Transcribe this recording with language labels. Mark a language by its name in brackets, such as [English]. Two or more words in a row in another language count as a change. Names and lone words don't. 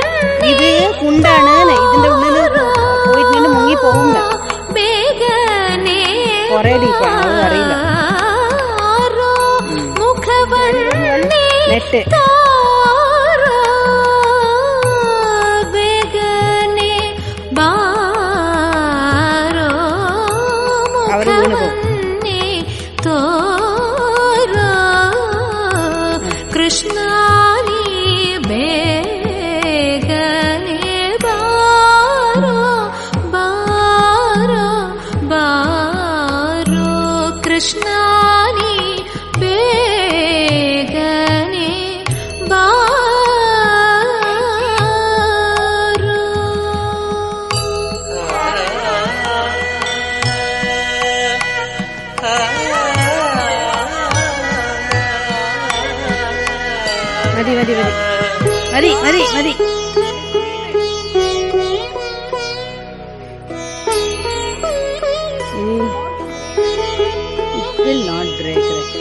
[Malayalam] ഇത് കുണ്ടാണ്, ഇതിന്റെ ഉള്ളില് പോയിട്ട് മുങ്ങി പോകില്ല. [Kannada] ಬೇಗನೆ [Malayalam] കൊറേ ഡീപ്പാണ്, അത് അറിയില്ല. [Kannada] ಮುಖವನ್ನೇ [Malayalam] നെറ്റ് [Kannada] ತಾರೋ ಬೇಗನೆ ಬಾರೋ [Malayalam] അവര് വീണ് പോകും. [Kannada] ಮುಖವನ್ನೇ ತೋರೋ ಕೃಷ್ಣ ನೀ ಬೇಗನೆ ಬಾರೋ ಬಾರೋ ಬಾರೋ ಕೃಷ್ಣ ನೀ ಬೇಗನೆ ಬಾರೋ. [Malayalam] മതി മതി മതി മതി മതി മതി. [English] not break.